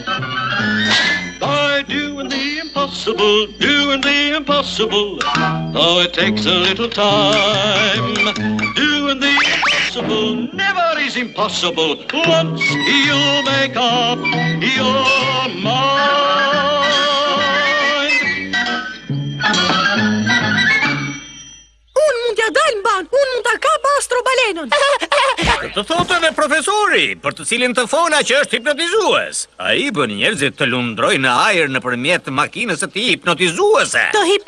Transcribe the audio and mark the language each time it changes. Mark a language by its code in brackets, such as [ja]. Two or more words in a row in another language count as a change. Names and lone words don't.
[en] By doing the impossible, though it takes a little time. Doing the impossible never is impossible once you make up your mind. [sq] Unë mund t'ja dal mban, unë mund t'a kap astrobalenën. Të thotë edhe profesori, për të cilin të fola që është hipnotizues. Ai bën njerëzit të lundrojnë në ajër nëpërmjet makinës së tij hipnotizuese.